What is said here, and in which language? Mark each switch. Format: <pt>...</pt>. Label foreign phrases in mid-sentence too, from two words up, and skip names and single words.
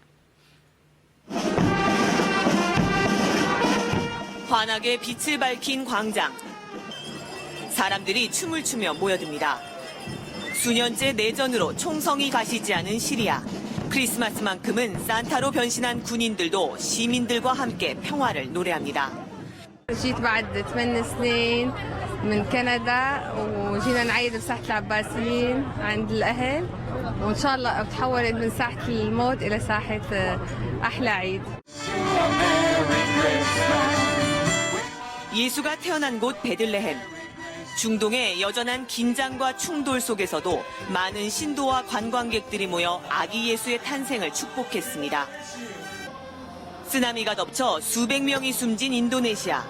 <ko>환하게 빛을 밝힌 광장. 사람들이 춤을 추며 모여듭니다. 수년째 내전으로 총성이 가시지 않은 시리아. 크리스마스만큼은 산타로 변신한 군인들도 시민들과 함께 평화를 노래합니다.</ko> <ar>جيت بعد 8 سنين من كندا وجينا نعيد بساحة العباسيين عند الأهل وإن شاء الله تحولت من ساحة الموت إلى ساحة أحلى عيد.</ar> <ko>예수가 태어난 곳 베들레헴. 중동의 여전한 긴장과 충돌 속에서도 많은 신도와 관광객들이 모여 아기 예수의 탄생을 축복했습니다. 쓰나미가 덮쳐 수백 명이 숨진 인도네시아.</ko>